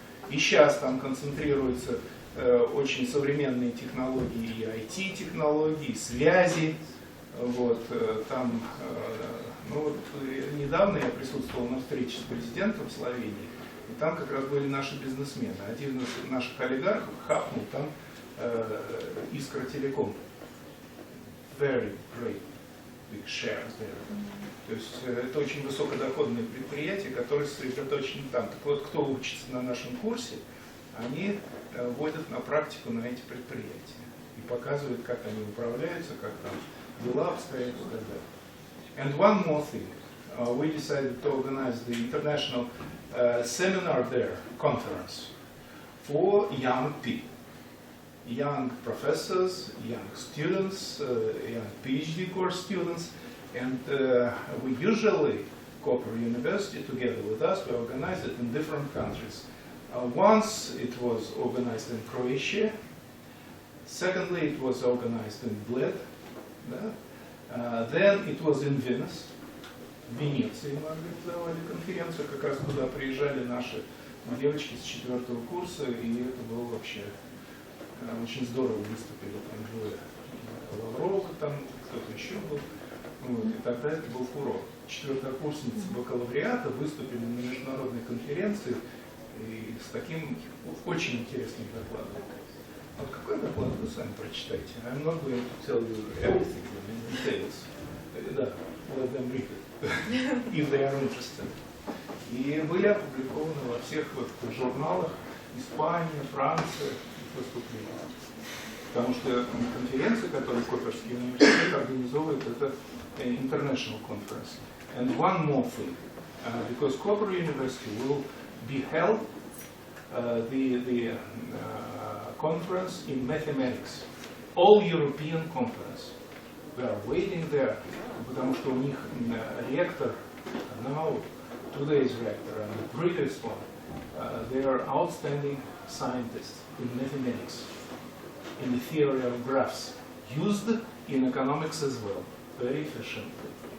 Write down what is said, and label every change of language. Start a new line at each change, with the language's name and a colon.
Russian: И сейчас там концентрируются очень современные технологии, и IT-технологии, связи. Вот, там, ну, вот, недавно я присутствовал на встрече с президентом Словении, и там как раз были наши бизнесмены. Один из наших олигархов хапнул там Искра Телеком.
English: Very great big shares there.
Russian: То есть это очень высокодоходные предприятия, которые сосредоточены там. Так вот, кто учится на нашем курсе, они вводят на практику на эти предприятия и показывают, как они управляются, как там дела обстоят и так далее.
English: And one more thing. We decided to organize the international seminar there, conference, for young people. Young professors, young students, young PhD course students, and we usually Koper University, together with us, we organized it in different countries. Once it was organized in Croatia. Secondly, it was organized in Bled. Then it was in Venice.
Russian: В Венеции мы организовали конференцию, как раз туда приезжали наши девочки с 4-го курса, и это было вообще очень здорово, выступили. Там было Лаврова, там кто-то еще был. Вот, и тогда это был фурор. 4-курсницы бакалавриата выступили на международной конференции и с таким очень интересным докладом. Вот какой доклад вы сами прочитаете?
English: I'm not going to tell you everything in details. Да, let them read it, if they are interested.
Russian: И были опубликованы во всех вот журналах Испания, Франция, выступления. Потому что конференция, которую Коперский университет организовывает, это
English: international conference. And one more thing, because Koper University will be held the conference in mathematics, all European conference. We are waiting there,
Russian: потому что у них ректор,
English: now today's rector and the previous one, they are outstanding scientists in mathematics, in the theory of graphs, used in economics as well, very efficiently.